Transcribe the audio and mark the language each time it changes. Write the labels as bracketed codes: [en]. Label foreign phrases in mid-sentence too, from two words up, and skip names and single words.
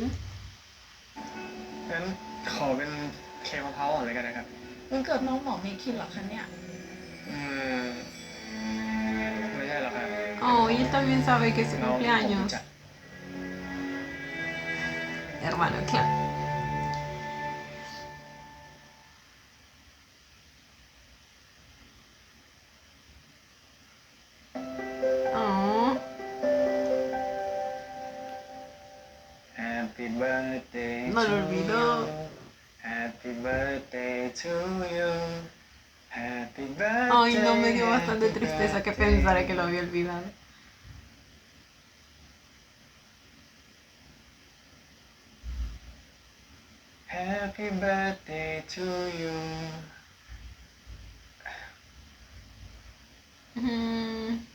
[th] งั้นขอเป็นเค้กมะพร้าวอ่อนเลยกันนะครับ มันเกิดน้องหมอเมคินเหรอคะเนี่ย ไม่ใช่หรอกครับ [es] Oh, y él también sabe que es su [th] เราผม [es] cumpleaños. [th] จัด [es] Hermano, claro. Oh, [en] Happy birthday [es] No lo [en] to [es] olvidó. [en] you. Happy birthday to you. Happy birthday. [es] ay, no, me dio bastante [en] happy [es] tristeza que [en] birthday. [es] pensara que lo había olvidado. [en] Happy birthday to you. Mm,